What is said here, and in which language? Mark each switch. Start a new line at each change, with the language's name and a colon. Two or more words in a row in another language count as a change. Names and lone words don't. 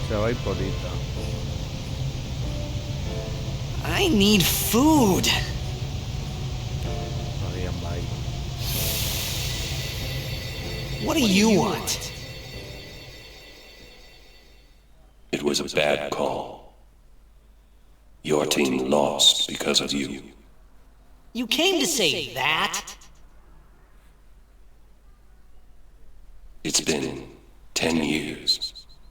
Basque: bai polita.
English: I need food.
Basque: Agian bai.
English: What do you want? It was a bad call. Your team lost because of you. You came to say that? It's been 10 years.